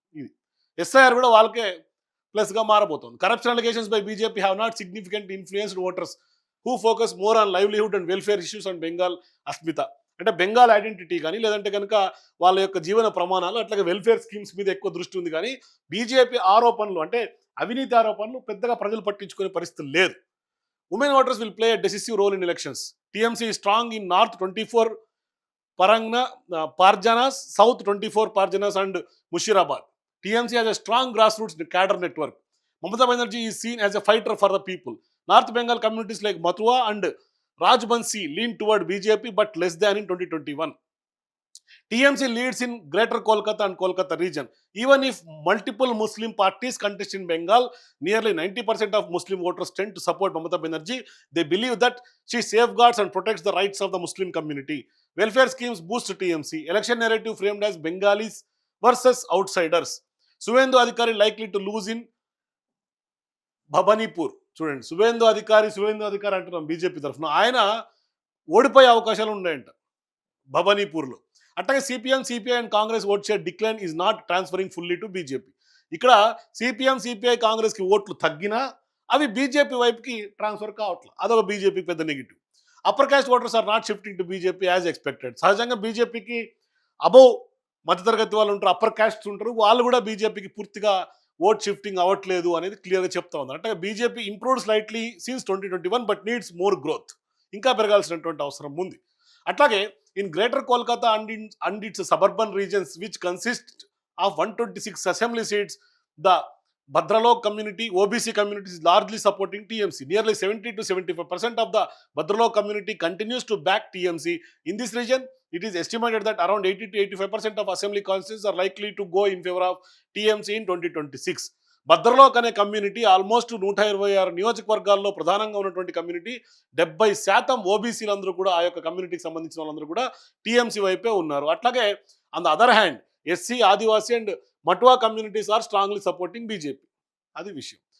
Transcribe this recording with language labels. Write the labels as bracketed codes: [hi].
[te] ఇది ఎస్ఐఆర్ కూడా వాళ్ళకే ప్లస్గా మారబోతోంది. [en] Corruption allegations by BJP have not significant influenced voters who focus more on livelihood and welfare issues and Bengal అస్మిత. [te] అంటే Bengal identity కానీ లేదంటే కనుక వాళ్ళ యొక్క జీవన ప్రమాణాలు అట్లాగే వెల్ఫేర్ స్కీమ్స్ మీద ఎక్కువ దృష్టి ఉంది. కానీ బీజేపీ ఆరోపణలు అంటే అవినీతి ఆరోపణలు పెద్దగా ప్రజలు పట్టించుకునే పరిస్థితి లేదు. [en] Women voters will play a decisive role in elections. TMC strong in north 24 Parganas, South 24 Parganas and Mushirabad. TMC has a strong grassroots cadre network. Mamata Banerjee is seen as a fighter for the people. North Bengal communities like Mathura and Rajbansi lean toward BJP but less than in 2021. TMC leads in Greater Kolkata and Kolkata region. Even if multiple Muslim parties contest in Bengal, nearly 90% of Muslim voters tend to support Mamata Banerjee. They believe that she safeguards and protects the rights of the Muslim community. Welfare schemes boost TMC. Election narrative framed as Bengalis versus outsiders. Suvendu Adhikari likely to lose in Bhabanipur. [te] చూడండి, సువేందు అధికారి అంటున్నాం BJP తరఫున. ఆయన ఓడిపోయే అవకాశాలు ఉన్నాయంట భవానీపూర్లో. [en] అట్లాగే CPM, CPI and Congress vote share decline is not transferring fully to BJP. [te] ఇక్కడ సిపిఎం, సిపిఐ, కాంగ్రెస్కి ఓట్లు తగ్గినా అవి బీజేపీ వైపుకి ట్రాన్స్ఫర్ కావట్లేదు. అదొక బీజేపీకి పెద్ద negative. [en] Upper caste voters are not shifting to BJP as expected. [te] సహజంగా బీజేపీకి అబోవ్ మధ్యతరగతి వాళ్ళు ఉంటారు, అప్పర్ కాస్ట్ ఉంటారు, వాళ్ళు కూడా బీజేపీకి పూర్తిగా ఓట్ షిఫ్టింగ్ అవ్వట్లేదు అనేది క్లియర్గా చెప్తా ఉంది. [en] అంటే BJP improved slightly since 2021 but needs more growth. [te] ఇంకా పెరగాల్సినటువంటి అవసరం ఉంది. [en] అట్లాగే in greater Kolkata and its suburban regions which consist of 126 assembly seats, the Bhadralok community, OBC community is largely supporting TMC. Nearly 70 to 75% of the Bhadralok community continues to back TMC. In this region, it is estimated that around 80 to 85% of assembly constituencies are likely to go in favor of TMC in 2026. [te] భద్రలోక్ అనే community almost 126 నియోజకవర్గాల్లో ప్రధానంగా ఉన్నటువంటి community. 70% ఓబీసీలందరూ కూడా ఆ యొక్క కమ్యూనిటీకి సంబంధించిన వాళ్ళందరూ కూడా టీఎంసీ వైపే ఉన్నారు. [en] అట్లాగే on the other hand SC, Adivasi and Matua communities are strongly supporting BJP. [te] అది విషయం.